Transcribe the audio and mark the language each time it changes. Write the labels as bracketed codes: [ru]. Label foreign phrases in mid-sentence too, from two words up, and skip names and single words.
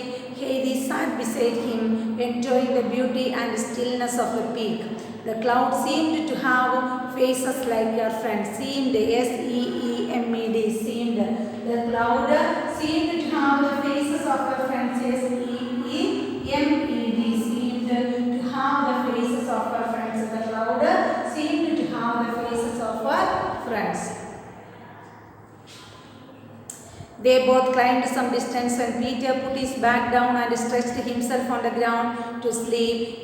[en] Heidi sat beside him, enjoying the beauty and stillness of the peak. The cloud seemed to have faces like your friends. Seemed, S-E-E-M-E-D, seemed. The cloud seemed to have the faces of her friends. S-E-E-M-E-D, seemed to have the faces of her friends. The cloud seemed to have the faces of her friends. They both climbed some distance when Peter put his bag down and stretched himself on the ground to sleep.